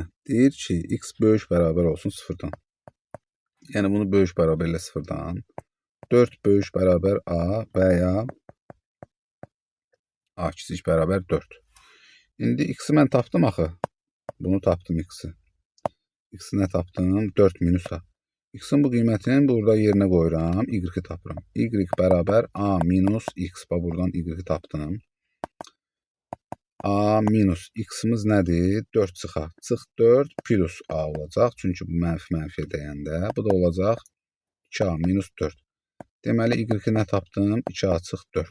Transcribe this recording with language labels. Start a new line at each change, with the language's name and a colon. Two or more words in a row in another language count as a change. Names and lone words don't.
Azerbaijani: Deyir ki, x böyük bərabər olsun 0-dan. Yəni bunu böyük bərabərlə 0-dan. 4 böyük bərabər a və ya a kiçik bərabər 4. İndi x-i mən tapdım axı. Bunu tapdım x-i. X-i nə tapdım? 4 minus a. X-in bu qiymətini burada yerinə qoyuram. Y-i tapıram. Y bərabər a minus x. Buradan y-i tapdım. A minus x-imiz nədir? 4 çıx a. Çıx 4 plus a olacaq. Çünki bu mənfi dəyəndə. Bu da olacaq 2a minus 4. Deməli, y-i nə tapdım? 2a çıx 4.